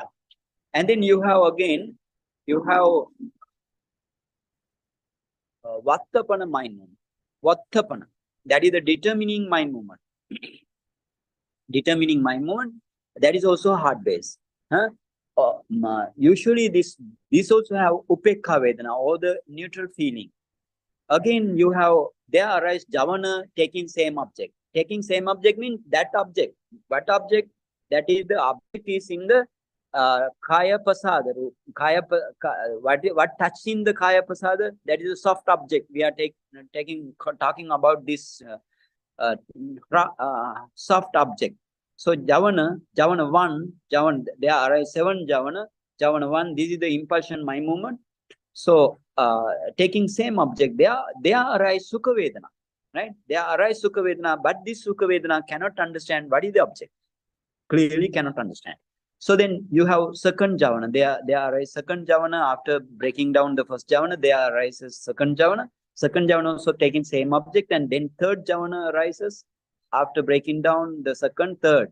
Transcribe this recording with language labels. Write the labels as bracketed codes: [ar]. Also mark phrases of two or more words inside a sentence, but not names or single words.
[en] And then you have again, Vattapana mind movement. Vattapana, that is the determining mind movement. Determining mind movement, that is also heart base. Huh? Usually this also have [pi] upekha vedana, [en] or the neutral feeling. Again, you have, there arise javana taking same object. Taking same object means that object. What object? That is the object is in the [pi] kaya pasada. [en] What touch in the [pi] kaya pasada? [en] That is a soft object. We are talking about this soft object. So javana 1, there are 7 javana 1, this is the impulsion mind movement. So taking same object, there arise [pi] sukha vedana, [en] right? There arise [pi] sukha vedana, [en] but this [pi] sukha vedana [en] cannot understand what is the object. Clearly cannot understand. So then you have second javana, there arise second javana after breaking down the first javana, there arises second javana. Second javana also taking same object, and then third javana arises after breaking down the second, third.